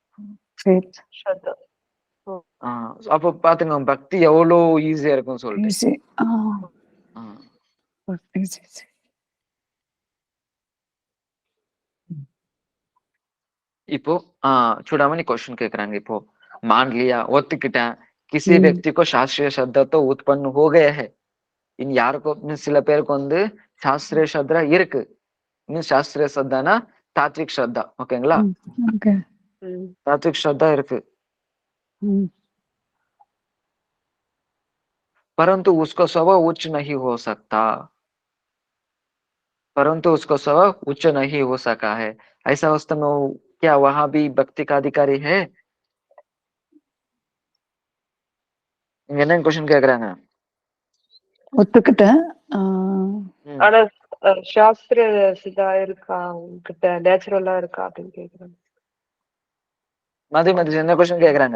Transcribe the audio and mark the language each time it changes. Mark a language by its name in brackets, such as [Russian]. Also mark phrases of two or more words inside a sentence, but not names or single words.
[Tamil] அப்போ பாத்துங்க பக்தி எவ்வளவு ஈஸியா இருக்கும் சொல்லிட்டு. இப்போ चूड़ामणि क्वेश्चन கேக்குறாங்க. [Hindi] இப்போ मान लिया ஒத்துக்கிட்டேன் किसी व्यक्ति को शास्त्रीय श्रद्धा तो उत्पन्न हो गया है. [Tamil] இன் யாருக்கும் சில பேருக்கு வந்து சாஸ்திரிய ஸ்ரத்தா இருக்கு. இன்னும் சாஸ்திரிய ஸ்ரத்தானா தாத்விக் ஸ்ரத்தா. ஓகேங்களா? [Hindi] तात्विक श्रद्धा இருக்கு. परंतु उसका स्वभाव उच्च नहीं हो सकता. परंतु उसका स्वभाव उच्च नहीं हो सका है. ऐसा अवस्था में क्या वहां भी भक्ति का अधिकारी है? [Tamil] இங்க என்ன क्वेश्चन கேக்குறாங்க? ஒத்துக்கிட்டேன். ஆனா சாஸ்திர சிதா இருக்கா உங்ககிட்ட, நேச்சுரலா இருக்கா அப்படின்னு கேக்குறாங்க. மதி என்ன क्वेश्चन கேக்குறாங்க?